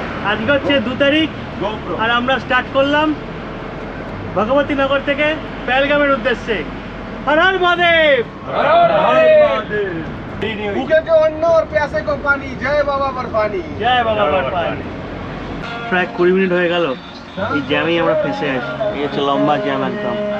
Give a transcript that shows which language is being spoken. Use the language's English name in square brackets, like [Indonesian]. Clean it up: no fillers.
[Bangla] আজকে হচ্ছে 2 তারিখ আর আমরা স্টার্ট করলাম ভগবতীনগর থেকে পেহেলগামের উদ্দেশ্যে। হর হর মহাদেব। [Hindi] भूखे को अन्न और प्यासे को पानी, जय बाबा बर्फानी। [Bangla] জয় বাবা বর্ফানি। প্রায় 20 মিনিট হয়ে গেল, এই জ্যামেই আমরা ফেঁসে আছি। এই হচ্ছে লম্বা জ্যাম একদম।